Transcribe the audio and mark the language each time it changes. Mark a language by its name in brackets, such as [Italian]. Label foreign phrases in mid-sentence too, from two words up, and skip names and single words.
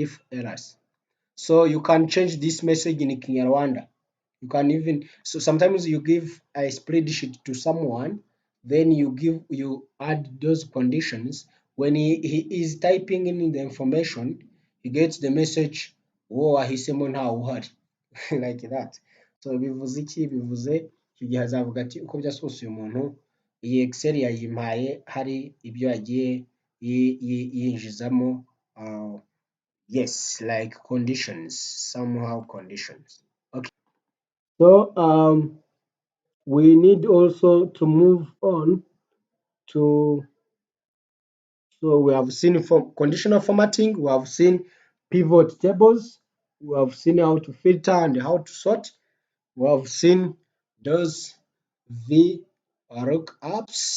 [English] So you can change this message in Kinyarwanda. You can even, so sometimes you give a spreadsheet to someone, then you add those conditions. When he is typing in the information, he gets the message, [Kinyarwanda] wowe wahisemo ntawe uhari. [English] Like that. [Kinyarwanda] So bivuze iki? Bivuze icyo gihe azavuga ati uko byose kose uyu muntu iyi Excel yayimpaye hari ibyo yagiye yinjizamo, [English] yes, like conditions, somehow conditions. Okay. So we need also to move on to, so we have seen for conditional formatting, we have seen pivot tables, we have seen how to filter and how to sort, we have seen those Vlookups.